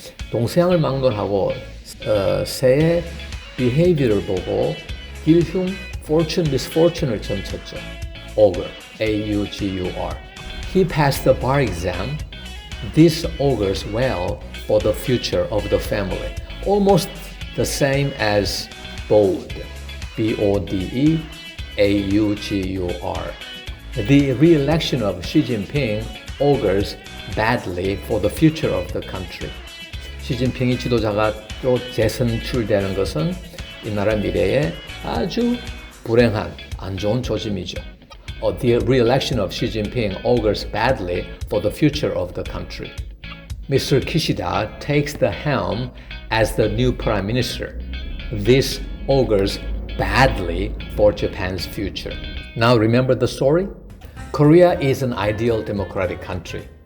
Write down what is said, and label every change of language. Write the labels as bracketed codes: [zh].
[ko] 동서양을 막론하고 새의 behavior를 보고 일흉, fortune, misfortune을 점쳤죠. [en] Augur, A-U-G-U-R. He passed the bar exam. This augurs well for the future of the family. Almost the same as bode, B-O-D-E, A-U-G-U-R. The re-election of Xi Jinping augurs badly for the future of the country. [ko] 시진핑이 지도자가 또 재선출되는 것은 이 나라 미래에 아주 불행한, 안 좋은 조짐이죠. [en] The re-election of Xi Jinping augurs badly for the future of the country. Mr. Kishida takes the helm as the new prime minister. This augurs badly for Japan's future. Now remember the story? Korea is an ideal democratic country.